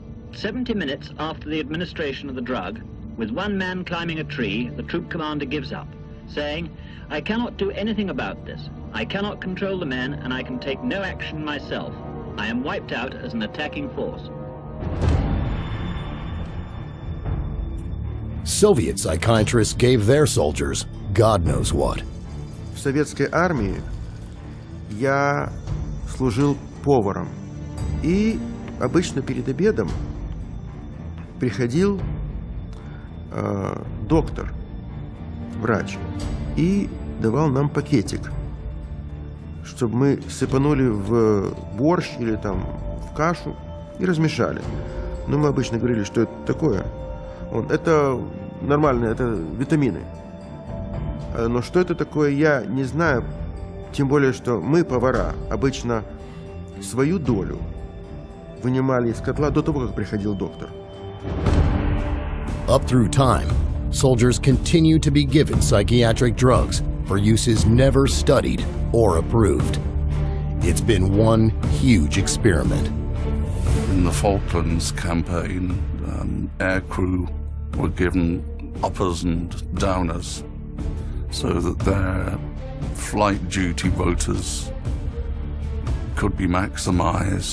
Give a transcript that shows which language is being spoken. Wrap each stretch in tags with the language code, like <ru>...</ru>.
<en>70 minutes after the administration of the drug, with one man climbing a tree, the troop commander gives up, saying, "I cannot do anything about this. I cannot control the men and I can take no action myself. I am wiped out as an attacking force." Soviet psychiatrists gave their soldiers God knows what.</en> <ru>В советской армии я служил поваром, и обычно перед обедом приходил доктор, врач, и давал нам пакетик, чтобы мы сыпанули в борщ или там в кашу и размешали. Но мы обычно говорили, что это такое. Это нормально, это витамины. Но что это такое, я не знаю. Тем более, что мы, повара, обычно свою долю вынимали из котла до того, как приходил доктор.</ru> <en>Up through time, soldiers continue to be given psychiatric drugs for uses never studied or approved. It's been one huge experiment. In the Falklands campaign, air crew were given uppers and downers so that their flight duty quotas could be maximized.</en>